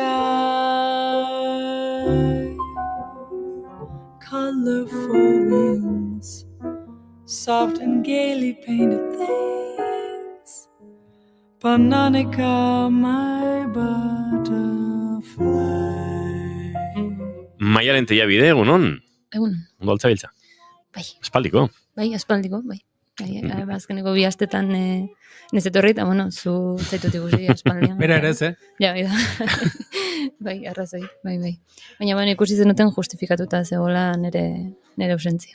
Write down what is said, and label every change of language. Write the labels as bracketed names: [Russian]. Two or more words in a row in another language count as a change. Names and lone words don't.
[English] sky, colorful wings, soft and gaily painted things, Panonica, my butterfly. [Basque] Maialen Tellabide, egunon? Egun. Ondo altzabiltza? Bai. Espaldiko? Espaldiko. Azkeneko 2 astetan nez etorri, eta, zu zaitut ikusi espaldian. Bera ere ez, Ja, bai da. Bai, arrazoi, bai. Baina, ikusi zenuten justifikatuta zegoela nere ausentzia.